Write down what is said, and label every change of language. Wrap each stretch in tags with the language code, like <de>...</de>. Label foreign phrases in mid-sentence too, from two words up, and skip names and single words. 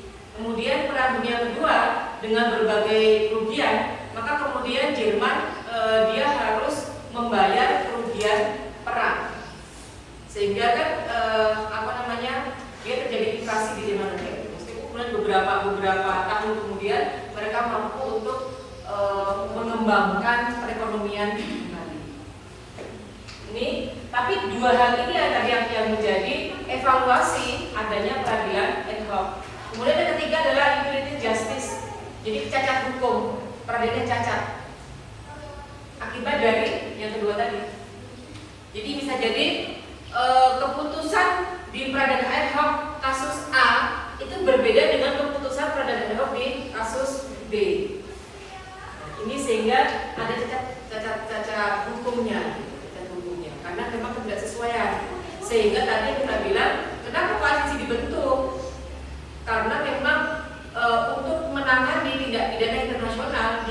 <id>Kemudian Perang Dunia Kedua dengan berbagai kerugian, maka kemudian Jerman dia harus membayar kerugian perang, sehingga kan dia terjadi inflasi di Jerman. Meskipun beberapa tahun kemudian mereka mampu untuk mengembangkan perekonomian kembali. Ini tapi dua hal ini yang menjadi evaluasi adanya peradilan</id> <la>ad hoc.</la> <id>Kemudian yang ketiga adalah</id> <en>infinitive justice.</en> <id>Jadi cacat hukum, peradilan cacat akibat dari yang kedua tadi. Jadi bisa jadi keputusan di peradilan</id> <la>ad hoc</la> <id>kasus A itu berbeda dengan keputusan peradilan</id> <la>ad hoc</la> <id>di kasus B. Ini sehingga ada cacat hukumnya. Karena memang ketidaksesuaian, sehingga tadi kita bilang kenapa ICC dibentuk, karena memang untuk menangani tindak pidana internasional</id>